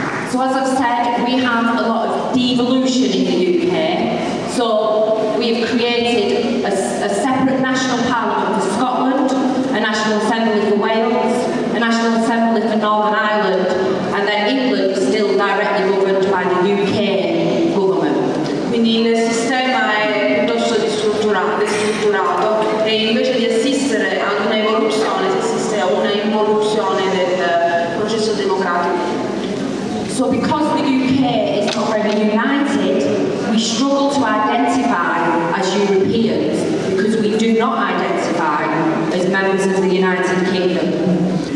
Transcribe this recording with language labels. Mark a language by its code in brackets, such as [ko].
[en] So as I've said, we have a lot of devolution in the UK. So we've created a separate national parliament for Scotland, a national assembly for Wales, a national assembly for Northern Ireland, and then England is still directly governed by the UK government. [it] Quindi il sistema è piuttosto destrutturato e invece di assistere ad un'evoluzione si assiste a una involuzione del processo democratico. [en] So because the UK is not very united, we struggle to identify as Europeans because we do not identify as members of the United Kingdom.